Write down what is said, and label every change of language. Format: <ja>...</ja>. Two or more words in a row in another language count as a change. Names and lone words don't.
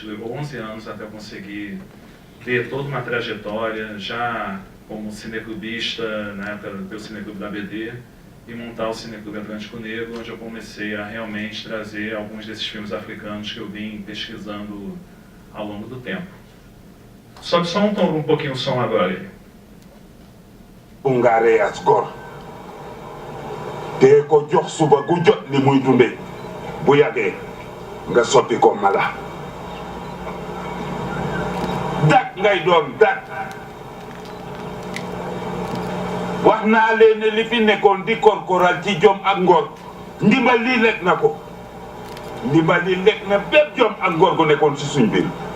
<pt>Levou 11 anos até eu conseguir ter toda uma trajetória, já como cineclubista, na época do Cineclube da BD, e montar o Cineclube Atlântico Negro, onde eu comecei a realmente trazer alguns desses filmes africanos que eu vim pesquisando ao longo do tempo. Sobe só um pouquinho o som agora aí.</pt> <wo>Ungare as gor te ko jox suba gu jot li muy dunde bu yàggee nga soppi ko mala dak ngay doon dak wax naa leen ne li fi nekkoon di korkoral ci jom ak ngor ndimbal lii lekk na ko ndimbal lii lekk na bépp jom ak ngor gu nekkoon ci suñ biir</wo>